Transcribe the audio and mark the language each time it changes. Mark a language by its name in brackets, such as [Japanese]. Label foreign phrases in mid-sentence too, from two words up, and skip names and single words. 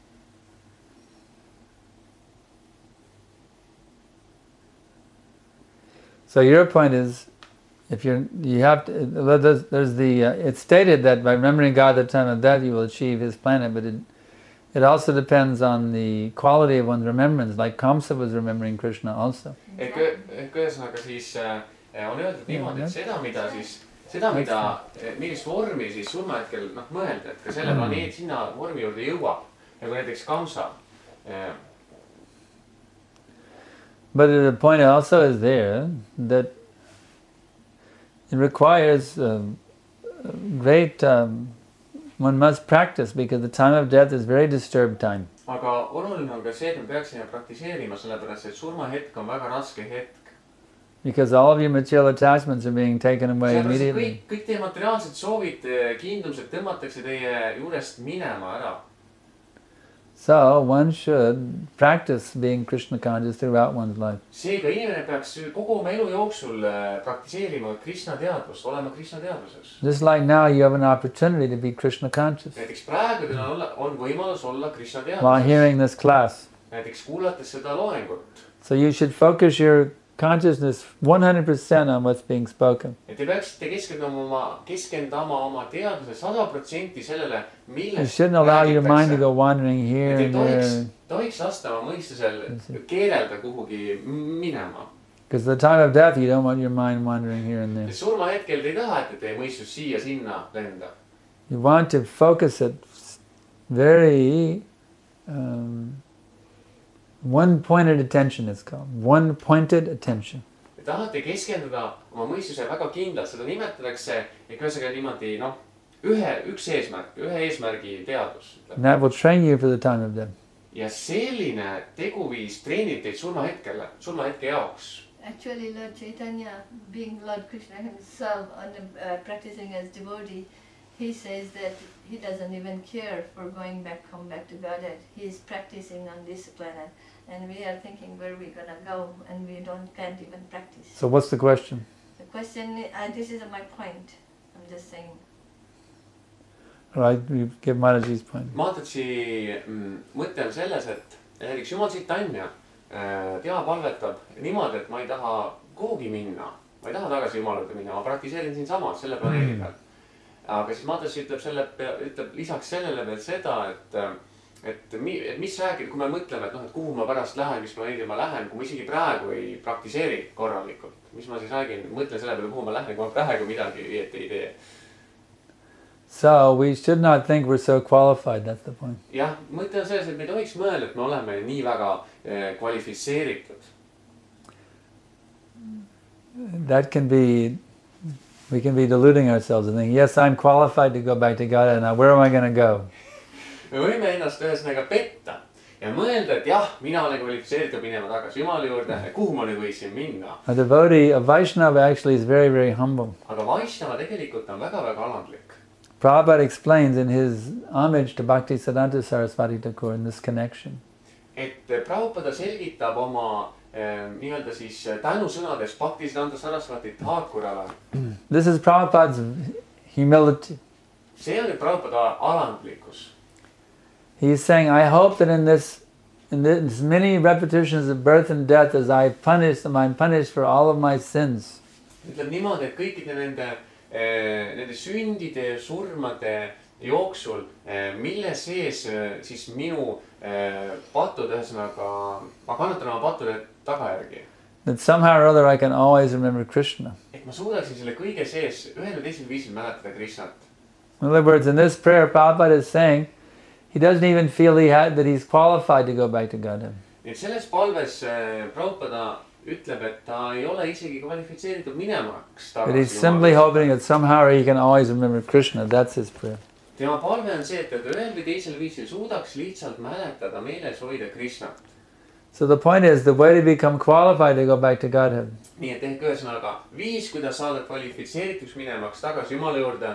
[English] So your point is, if you have to, it's stated that by remembering God at the time of death you will achieve His planet, but it also depends on the quality of one's remembrance, like Kamsa was remembering Krishna also. [Estonian] Ühesõnaga siis on öeldud niimoodi, et millist vormi siis surmahetkel mõelda, et ka selle planeedi sinna vormi juurde jõuab, nagu näiteks Kamsa. [English] But the point also is there that it requires great, one must practice because the time of death is very disturbed time. [Estonian] Aga oluline on ka see, et me peaksime praktiseerima, sellepärast et surmahetk on väga raske hetk. [English] Because all of your material attachments are being taken away immediately. [Estonian] Kõik teie materiaalsed soovid, kiindumused tõmmatakse teie juurest minema ära. [English] So one should practice being Krishna conscious throughout one's life. [Estonian] Seega inimene peaks kogu oma elu jooksul praktiseerima Krishna teadvust, olema Krishna teadvuses. [English] Just like now you have an opportunity to be Krishna conscious. [Estonian] Näiteks praegu teil on võimalus olla Krishna teadvuses. [English] While hearing this class. [Estonian] Näiteks kuulates seda loengut. [English] So you should focus your consciousness 100% on what's being spoken. [Estonian] Et te peaksite keskendama oma teadvuse 100% sellele, millest [English] you shouldn't allow your mind to go wandering here and there. [Estonian] Tohiks lasta oma mõistusel keerelda kuhugi minema. [English] Because the time of death you don't want your mind wandering here and there. [Estonian] Surma hetkel te ei taha, et teie mõistus siia sinna lendab. [English] You want to focus it very one-pointed attention is called. One-pointed attention. [Estonian] Te tahate keskenduda oma mõistuse väga kindlalt, seda nimetatakse ühesõnaga niimoodi, üks eesmärgi teadvus. [English] And that will train you for the time of death. [Estonian] Ja selline teguviis treenib teid surmahetke jaoks. [English] Actually, Lord Chaitanya, being Lord Krishna himself, practicing as devotee, he says that he doesn't even care for going back to Godhead. He is practicing on this planet. And we are thinking where we're going to go, and we can't even practice. So what's the question? The question, this is my point. I'm just saying. All right, you give Mataji's point. [Estonian] Mataji mõte on selles, et näiteks Jumal Chaitanya tema palvetab niimoodi, et ma ei taha kuhugi minna. Ma ei taha tagasi Jumala juurde minna, ma praktiseerin siin samas, selle planeedi peal. Aga siis Matas ütleb lisaks sellele veel seda, et mis räägib, kui me mõtleme, et kuhu ma pärast lähen, mis planeedi ma lähen, kui ma isegi praegu ei praktiseeri korralikult. Mis ma siis räägin, mõtlen selle peale, kuhu ma lähen, kui ma praegu midagi ei tee. [English] So we should not think we're so qualified, that's the point. [Estonian] Jah, mõte on selles, et me tohiks mõelda, et me oleme nii väga kvalifitseeritud. [English] That can be, we can be deluding ourselves and think, yes, I'm qualified to go back to God, and now where am I going to go? [Estonian] Me võime ennast ühesõnaga petta ja mõelda, et jah, mina olen kvalifitseeritud minema tagasi Jumala juurde, kuhu ma nüüd võisin minna. [English] A devotee, a Vaishnava actually is very, very humble. [Estonian] Aga Vaishnava tegelikult on väga-väga alandlik. [English] Prabhupada explains in his homage to Bhaktisiddhanta Saraswati Thakur in this connection. [Estonian] Et Prabhupada selgitab oma nii-öelda siis tänusõnades Bhaktisiddhanta Saraswati Thakurale. [English] This is Prabhupada's humility. [Estonian] See on Prabhupada alandlikkus. [English] He is saying, I hope that in this many repetitions of birth and death, as I'm punished for all of my sins. [Estonian] Ütleb niimoodi, et kõikide nende sündide ja surmade jooksul, mille sees siis minu patud, ühesõnaga, ma kannatan oma pattude tagajärgi. [English] That somehow or other I can always remember Krishna. [Estonian] Et ma suudaksin selle kõige sees ühel või teisel viisil mäletada Krishnat. [English] In other words, in this prayer, Prabhupada is saying, he doesn't even feel that he's qualified to go back to Godhead. [Estonian] Et selles palves Prabhupada ütleb, et ta ei ole isegi kvalifitseeritud minemaks tagasi. [English] But he's simply hoping that somehow he can always remember Krishna. That's his prayer. [Estonian] Tema palve on see, et ühel või teisel viisil suudaks lihtsalt mäletada, meeles hoida Krishnat. [English] So the point is, the way to become qualified to go back to Godhead [Estonian] Nii et ehk ühesõnaga, viis, kuidas saada kvalifitseerituks minemaks tagasi Jumala juurde,